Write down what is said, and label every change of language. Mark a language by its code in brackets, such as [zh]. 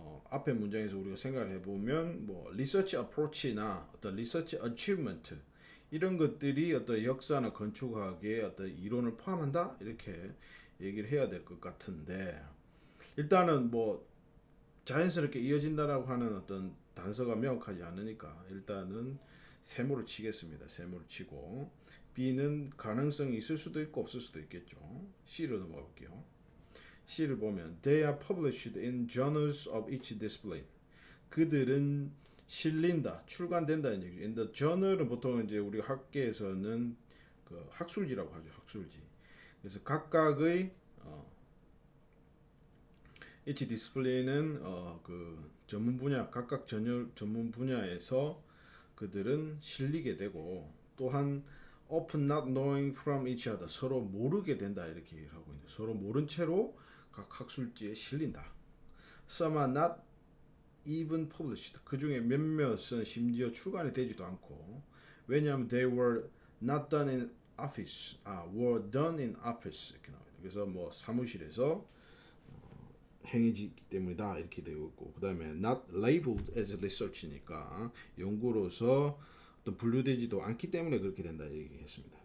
[ko] 앞에 문장에서 우리가 생각을 해보면 뭐 리서치 어프로치나 어떤 리서치 어치브먼트 이런 것들이 어떤 역사나 건축학의 어떤 이론을 포함한다 이렇게 얘기를 해야 될 것 같은데 일단은 뭐 자연스럽게 이어진다라고 하는 어떤 단서가 명확하지 않으니까 일단은 세모를 치겠습니다. 세모를 치고 B는 가능성이 있을 수도 있고 없을 수도 있겠죠. C로 넘어가 볼게요. C를 보면 [en] They are published in journals of each discipline. [ko] 그들은 실린다, 출간된다는 얘기죠. [en] In the journal [ko] 은 보통 이제 우리 학계에서는 그 학술지라고 하죠. 학술지. 그래서 각각의 each discipline은 그 전문 분야 각각 전문 분야에서 그들은 실리게 되고 또한 [en] often not knowing from each other [ko] 서로 모르게 된다 이렇게 얘기를 하고 있는 서로 모른 채로 각 학술지에 실린다. [en] Some are not even published. [ko] 그 중에 몇몇은 심지어 출간이 되지도 않고 왜냐하면 [en] they were not done in office, [ko] were done in office 이렇게 나와요. 그래서 뭐 사무실에서 행해지기 때문이다 이렇게 되어 있고 그 다음에 [en] not labeled as research [ko] 니까 연구로서 어떤 분류되지도 않기 때문에 그렇게 된다 얘기했습니다.